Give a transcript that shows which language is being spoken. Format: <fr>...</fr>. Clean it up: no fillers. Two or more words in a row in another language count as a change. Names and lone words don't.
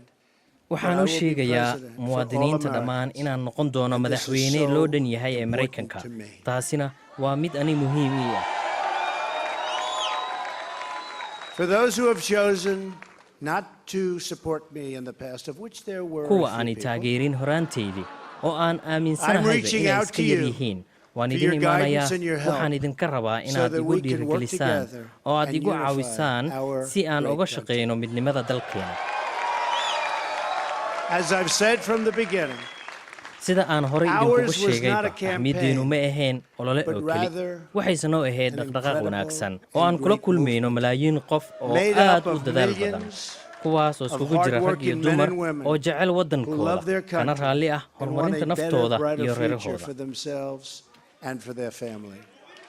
<so>waxaan u sheegayaa muwaadiniinta dhammaan inaan noqon doono madaxweyne loo dhan yahay ee Mareykanka. taasina waa mid ani muhiim ii ah.</so> <en>For those who have chosen not to support me in the past, of which there were</en> <so>kuwa aan taageerin horaanteydii oo aan aaminsanahay inay iska yar yihiin waan idin imaanayaa waxaan idinka rabaa inaad igu dhiirigelisaan oo aad igu caawisaan si aan uga shaqeyno midnimada dalkeena.</so> <en>As I've said from the beginning,</en> <so>sida aan horay idinkugu sheegay ahmiyaddeenu ma ahayn olole oo keli waxayse noo ahayd dhaqdhaqaaq wanaagsan oo aan kula kulmayno malaayiin qof oo aad u dadaal badan kuwaas oo iskugu jira rag iyo dumar oo jecel waddankooda kana raalli ah horumarinta naftooda iyo reerahooda.</so> <en>And for their family.</en>